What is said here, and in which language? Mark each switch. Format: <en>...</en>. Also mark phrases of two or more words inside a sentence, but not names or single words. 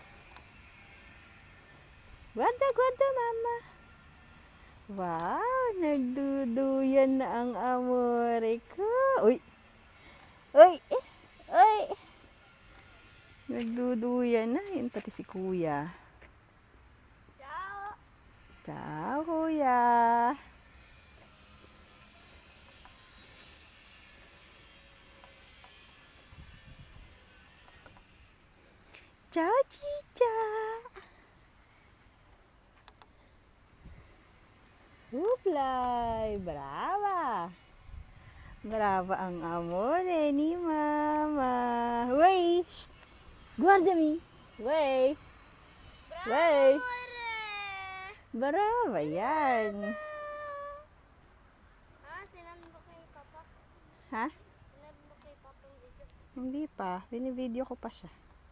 <it>Guarda, mama! Wow!</it> <tl>Nagduduyan na ang amore ko! Uy! Uy! Uy! Nagduduyan na. Yun pati si kuya.</tl> <it>Ciao! Ciao, kuya! Ciao, Chicha! Uplay!</it> <tl>Brava! Brava ang amore ni mama. Wey!</tl> <it>Guardami! Wey! Wey!</it> <tl>Brava yan! Sinend mo kay Papa? Ha? Sinend mo kay Papa yung video? Hindi pa. Binibideo ko pa siya.</tl>